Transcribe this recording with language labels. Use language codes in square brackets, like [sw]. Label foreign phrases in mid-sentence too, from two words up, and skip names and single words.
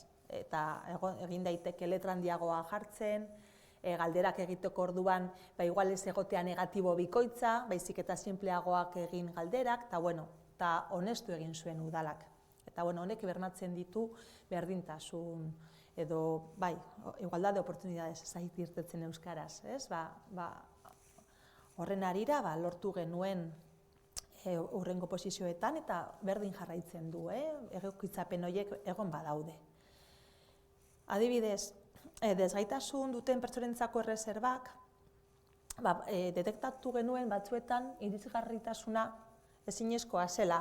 [eu] Eta egin daiteke letra handiagoa jartzen, galderak egiteko orduan, igual ez egotea negatibo bikoitza, baizik eta simpleagoak egin galderak, eta honestu egin zuen udalak. Eta honek bermatzen ditu berdintasun edo, [es] igualdad de oportunidades [eu] zait irtetzen euskaraz, ez? Horren harira, lortu genuen hurrengo posizioetan eta berdin jarraitzen du, egokitzapen horiek egon badaude. Adibidez, desgaitasun duten pertsonentzako erreserbak, detektatu genuen batzuetan irisgarritasuna ezinezkoa zela.